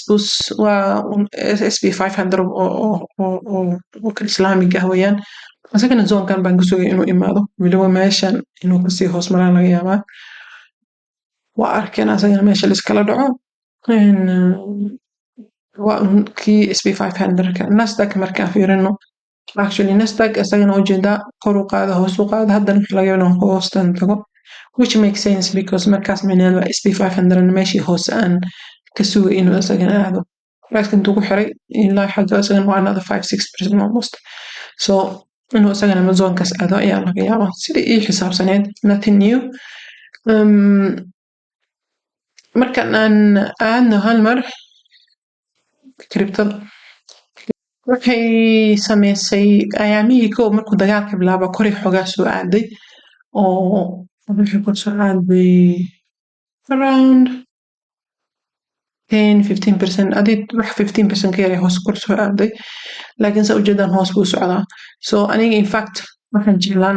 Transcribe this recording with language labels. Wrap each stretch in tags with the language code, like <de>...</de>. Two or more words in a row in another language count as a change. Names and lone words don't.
<so>SP 500 oo kan islaamiga ah weeyaan isagana zoonkan baan ka sugay inuu imaado weliba meeshan inuu kasii hoos maraan laga yaabaa waa arkeen asagana meesha laiskala dhaco waa kii SP 500 nasdaq markaan fiirino actually nasdaq isagana ujeedaa kor u qaada hoos u qaada haddana waxa laga yaabaa inuu hoostan tago</so> <en>which makes sense because</en> <so>markaas micnaheedu waa SP 500 meeshii hoose aan ka sugay inuu isagana aado price intuu ku xiray ilaa xagga isagana waa</so> <en>another 5-6% almost</en> <so>so inuu isagana amazonkaas aado ayaa laga yaabaa sidii ii xisaabsaneed</so> <en>nothing new</en> <so>markan aan aadno hal mar crypto waxay sameysay ayaamihii kow markuu dagaalka bilaabo koray xoogaa soo aaday oo waxay ku soo aaday around 10-15% adii wax 15% ka yar hoos kor soo aaday laakiin saa ujeedaan hoos buu socdaa so aniga</so> <en>in fact</en> <so>waxaan jeclaan</so>